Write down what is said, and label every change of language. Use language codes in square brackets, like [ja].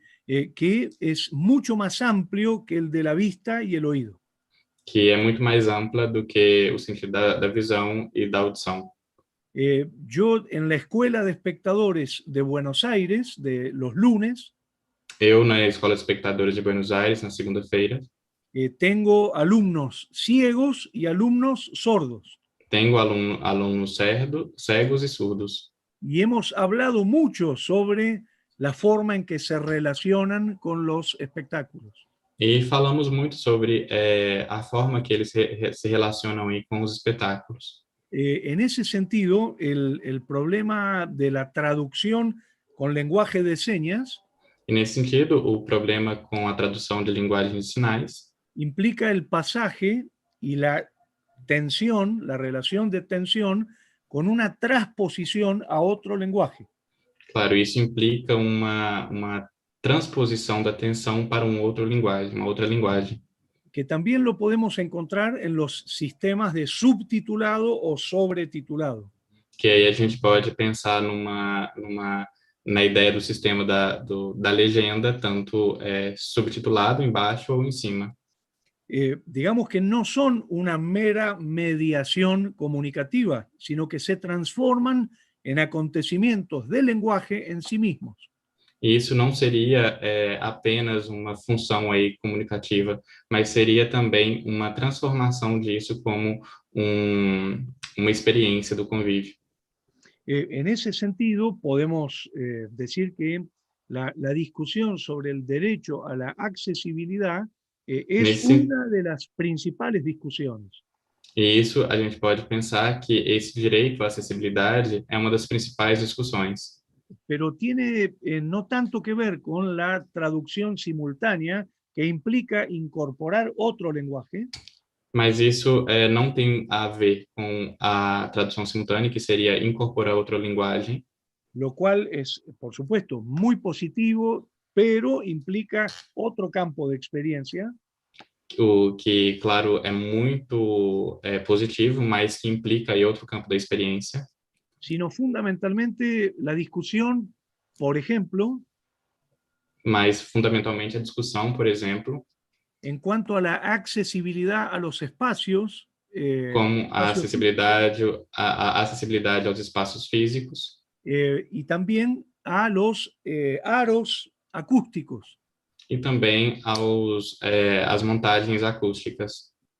[es] que es mucho más amplio que el de la vista y el oído. [pt] que é muito mais ampla do que o sentido da visão e da audição. [es] Yo en la Escuela de Espectadores de Buenos Aires, de los lunes, [pt] Eu, na Escola de Espectadores de Buenos Aires, na segunda-feira, [es] tengo alumnos ciegos y alumnos sordos. [pt] tenho alunos cegos e surdos. [es] Y hemos hablado mucho sobre la forma en que se relacionan con los espectáculos. [pt] E falamos muito sobre a forma que eles se relacionam aí com os espetáculos. [es] En ese sentido, el problema de la traducción con lenguaje de señas [pt] E nesse sentido, o problema com a tradução de linguagem de sinais [es] implica el pasaje y la tensión, la relación de tensión con una transposición a otro lenguaje. [pt] Claro, isso implica uma transposição da tensão para uma outra linguagem. [es] Que también lo podemos encontrar en los sistemas de subtitulado o sobretitulado. [pt] Que aí a gente pode pensar na ideia do sistema da legenda, tanto subtitulado embaixo ou em cima. [es] Digamos que no son una mera mediación comunicativa, sino que se transforman en acontecimientos del lenguaje en sí mismos. [pt] E isso não seria apenas uma função aí comunicativa, mas seria também uma transformação disso como uma experiência do convívio. [es] En ese sentido, podemos decir que la discusión sobre el derecho a la accesibilidad es una de las principales discusiones. [pt] E isso a gente pode pensar que esse direito à acessibilidade é uma das principais discussões. [es] Pero tiene no tanto que ver con la traducción simultánea, que implica incorporar otro lenguaje. [pt] Mas isso não tem a ver com a tradução simultânea, que seria incorporar outra linguagem. [es] Lo cual es, por supuesto, muy positivo, pero implica otro campo de experiencia. [pt] O que, claro, é muito positivo, mas que implica aí outro campo da experiência. [es] Sino fundamentalmente la discusión, por ejemplo, [pt] mas fundamentalmente a discussão, por exemplo, [es] en cuanto a la accesibilidad a los espacios [pt] como a [es] espacios [pt] acessibilidade aos espaços físicos [es] y también a los aros acústicos. [pt] e também às montagens acústicas.